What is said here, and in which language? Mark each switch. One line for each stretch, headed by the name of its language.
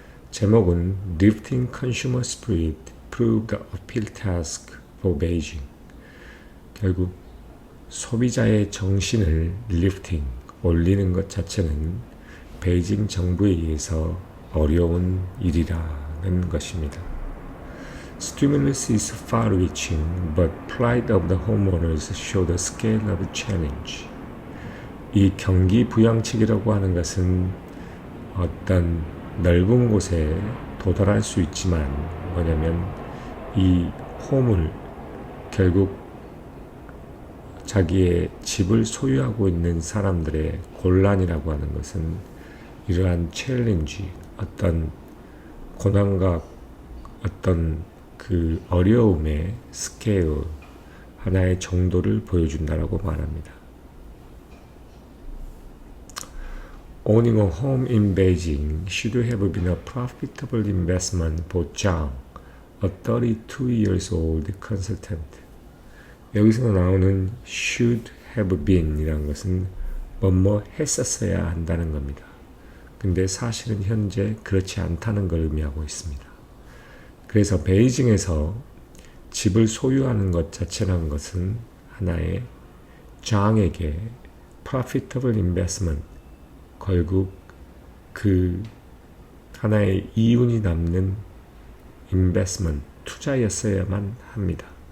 Korean: 제목은
English: Lifting Consumer Spirit Proved Uphill Task for Beijing.
Korean: 결국 소비자의 정신을 lifting, 올리는 것 자체는 베이징 정부에 의해서 어려운 일이라는 것입니다.
English: Stimulus is far-reaching, but pride of the homeowners show the scale of the challenge.
Korean: 이 경기 부양책이라고 하는 것은 어떤 넓은 곳에 도달할 수 있지만 뭐냐면 이 홈을 결국 자기의 집을 소유하고 있는 사람들의 곤란이라고 하는 것은 이러한 챌린지, 어떤 고난과 어떤 그 어려움의 스케일, 하나의 정도를 보여준다라고 말합니다.
English: Owning a home in Beijing should have been a profitable investment for Zhang, a 32 years old consultant.
Korean: 여기서 나오는
English: should have been
Korean: 이라는 것은 뭐뭐 했었어야 한다는 겁니다. 근데 사실은 현재 그렇지 않다는 걸 의미하고 있습니다. 그래서 베이징에서 집을 소유하는 것 자체라는 것은 하나의 장에게
English: profitable investment,
Korean: 결국 그 하나의 이윤이 남는 investment, 투자였어야만 합니다.